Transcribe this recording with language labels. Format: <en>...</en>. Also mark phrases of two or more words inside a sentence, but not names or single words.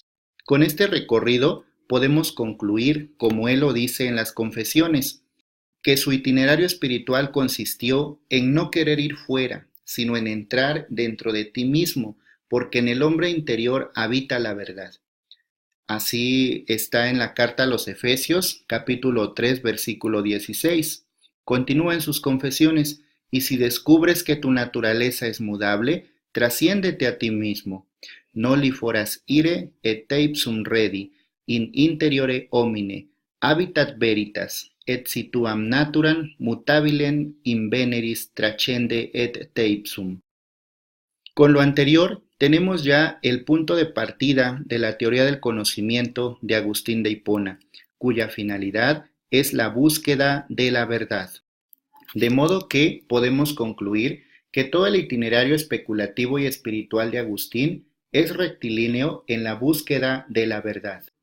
<es>Con este recorrido podemos concluir, como él lo dice en las Confesiones, que su itinerario espiritual consistió en no querer ir fuera, sino en entrar dentro de ti mismo, porque en el hombre interior habita la verdad. Así está en la carta a los Efesios, capítulo 3, versículo 16. Continúa en sus confesiones, y si descubres que tu naturaleza es mudable, trasciéndete a ti mismo.</es> <la>Noli foras ire et teipsum redi, in interiore homine, habitat veritas, et situam naturam mutabilem in veneris trascende et teipsum.</la> <es>Con lo anterior, tenemos ya el punto de partida de la teoría del conocimiento de Agustín de Hipona, cuya finalidad es la búsqueda de la verdad. De modo que podemos concluir que todo el itinerario especulativo y espiritual de Agustín es rectilíneo en la búsqueda de la verdad.</es>